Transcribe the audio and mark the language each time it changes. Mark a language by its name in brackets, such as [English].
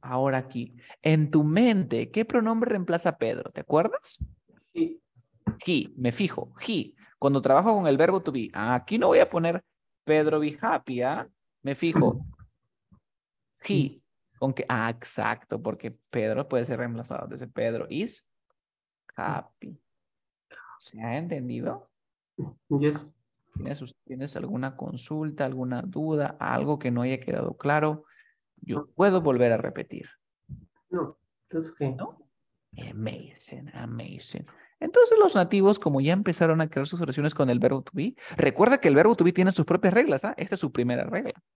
[Spanish] Ahora aquí, en tu mente, ¿qué pronombre reemplaza a Pedro? ¿Te acuerdas? [English] He. [Spanish] He, me fijo, he. Cuando trabajo con el verbo to be, aquí no voy a poner Pedro be happy, ¿ah? Me fijo. [English] He's- He. [Spanish] Con que, exacto, porque Pedro puede ser reemplazado. [English] Entonces, Pedro is happy. [Spanish] ¿Se ha entendido? [English] Yes. [Spanish] ¿Tienes alguna consulta, alguna duda, algo que no haya quedado claro? Yo puedo volver a repetir, [English] No, that's okay. ¿no? Amazing, amazing. [Spanish] Entonces los nativos, como ya empezaron a crear sus oraciones con el verbo to be, recuerda que el verbo to be tiene sus propias reglas, ¿ah? Esta es su primera regla,